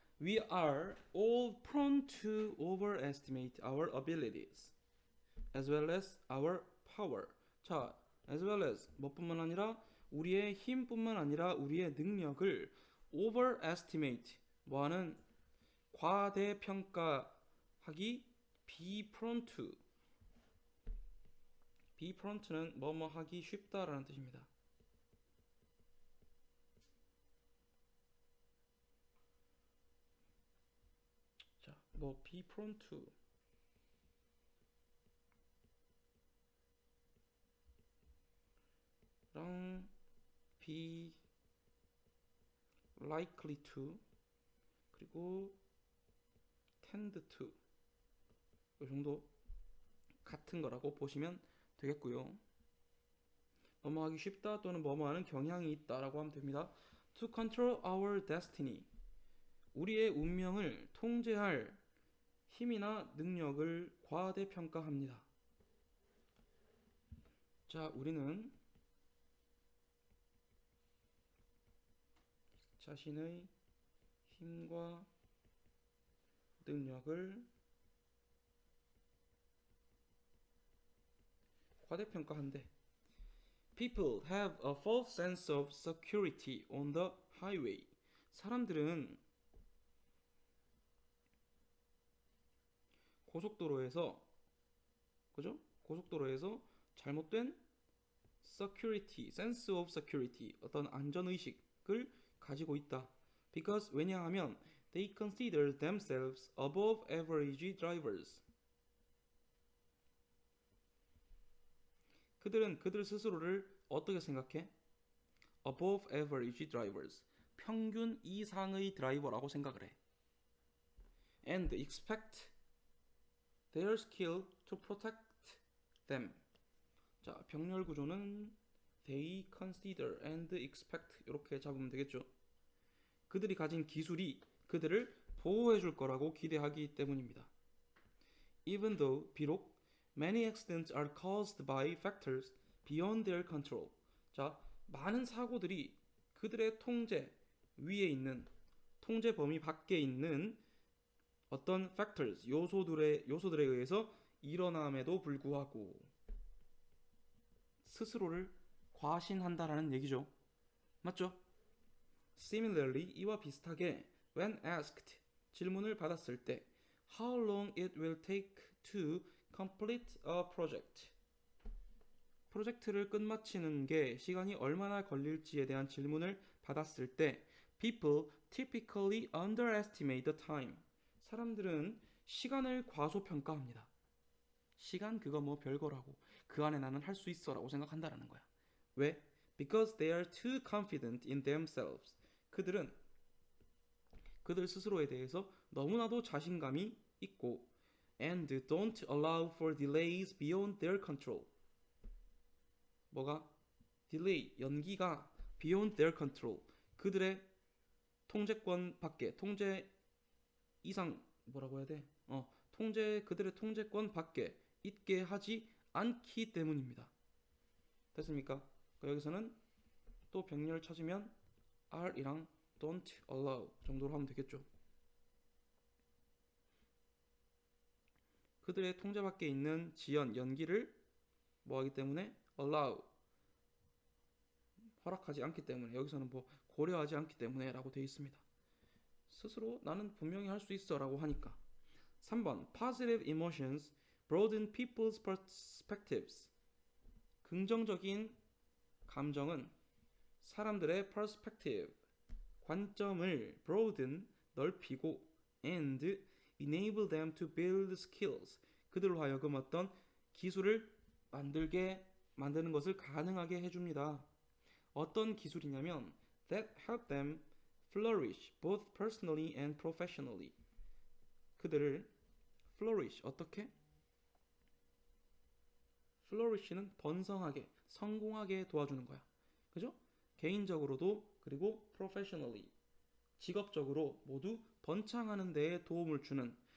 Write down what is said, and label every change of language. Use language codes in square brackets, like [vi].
[en] We are all prone to overestimate our abilities as well as our power. [ko] 자, [en] as well as [ko] 뭐뿐만 아니라 우리의 힘뿐만 아니라 우리의 능력을 overestimate 뭐하는 과대평가하기 [en] be prone to [ko] 는 뭐뭐 하기 쉽다라는 뜻입니다. [en] 자, be prone to 랑 be likely to, [ko] 그리고 [en] tend to [ko] 이 정도 같은 거라고 보시면 되겠고요. 뭐뭐 하기 쉽다 또는 뭐뭐 하는 경향이 있다라고 하면 됩니다. [en] To control our destiny, [ko] 우리의 운명을 통제할 힘이나 능력을 과대평가합니다. 자, 우리는 자신의 힘과 능력을 과대평가한대. [en] People have a false sense of security on the highway. [ko] 사람들은 고속도로에서, 그죠? 고속도로에서 잘못된 security, [en] sense of security, [ko] 어떤 안전의식을 가지고 있다. [en] Because 왜냐하면 they consider themselves above average drivers. [ko] 그들은 그들 스스로를 어떻게 생각해? [en] above average drivers. [ko] 평균 이상의 드라이버라고 생각을 해. [en] And expect their skill to protect them. [ko] 자, 병렬 구조는 [en] they consider and expect [ko] 이렇게 잡으면 되겠죠. 그들이 가진 기술이 그들을 보호해 줄 거라고 기대하기 때문입니다. [en] Even though, 비록 many accidents are caused by factors beyond their control. [ko] 자, 많은 사고들이 그들의 통제 위에 있는, 통제 범위 밖에 있는 어떤 factors, 요소들에 의해서 일어남에도 불구하고 스스로를 과신한다라는 얘기죠. 맞죠? [en] Similarly, [ko] 이와 비슷하게 [en] when asked, [ko] 질문을 받았을 때 [en] how long it will take to complete a project, [ko] 프로젝트를 끝마치는 게 시간이 얼마나 걸릴지에 대한 질문을 받았을 때 [en] people typically underestimate the time. [ko] 사람들은 시간을 과소평가합니다. 시간 그거 뭐 별거라고, 그 안에 나는 할 수 있어 라고 생각한다라는 거야. 왜? [en] Because they are too confident in themselves. [ko] 그들은 그들 스스로에 대해서 너무나도 자신감이 있고 [en] and don't allow for delays beyond their control. [ko] 뭐가? [en] delay, 연기가 beyond their control. [ko] 그들의 통제권 밖에, 통제 이상, 뭐라고 해야 돼? 그들의 통제권 밖에 있게 하지 않기 때문입니다. 됐습니까? 여기서는 또 병렬 찾으면 are이랑 [en] don't allow [ko] 정도로 하면 되겠죠. 그들의 통제 밖에 있는 지연, 연기를 뭐하기 때문에 allow, 허락하지 않기 때문에, 여기서는 뭐 고려하지 않기 때문에 라고 되어 있습니다. 스스로 나는 분명히 할 수 있어 라고 하니까. [en] 3번 Positive emotions broaden people's perspectives. [ko] 긍정적인 감정은 사람들의 [en] perspective, 관점을 broaden, [ko] 넓히고 [en] and enable them to build skills. [ko] 그들로 하여금 어떤 기술을 만드는 것을 가능하게 해줍니다. 어떤 기술이냐면 [en] that help them flourish both personally and professionally. [ko] 그들을 flourish, 어떻게? flourish는 번성하게, 성공하게 도와주는 거야. 그죠? 개인적으로도 그리고 professionally, 직업적으로 모두 번창하는 데에 도움을 주는.